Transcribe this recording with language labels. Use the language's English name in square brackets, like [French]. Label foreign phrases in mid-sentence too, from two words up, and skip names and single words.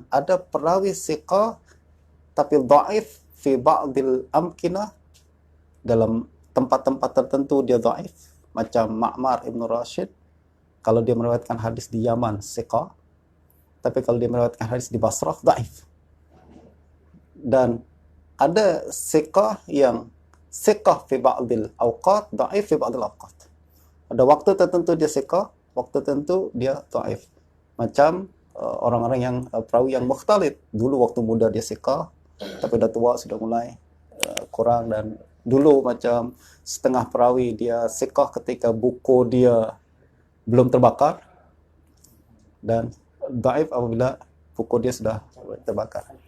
[Malay] Ada perawi siqah tapi [Arabic] ضعيف في بعض الأمكنة, [Malay] dalam tempat-tempat tertentu dia dhaif, macam Ma'mar Ibn Rashid. Kalau dia meriwayatkan hadis di Yaman, siqah. Tapi kalau dia meriwayatkan hadis di Basrah, dhaif. Dan ada siqah yang [Arabic] ثقة في بعض الأوقات, ضعيف في بعض الأوقات. [Malay] Ada waktu tertentu dia siqah, waktu tertentu dia dhaif. Macam orang-orang yang perawi yang mukhtalid. Dulu waktu muda dia siqah, tapi dah tua sudah mulai kurang. Dan dulu macam setengah perawi dia siqah ketika buku dia belum terbakar, dan dhaif apabila buku dia sudah terbakar.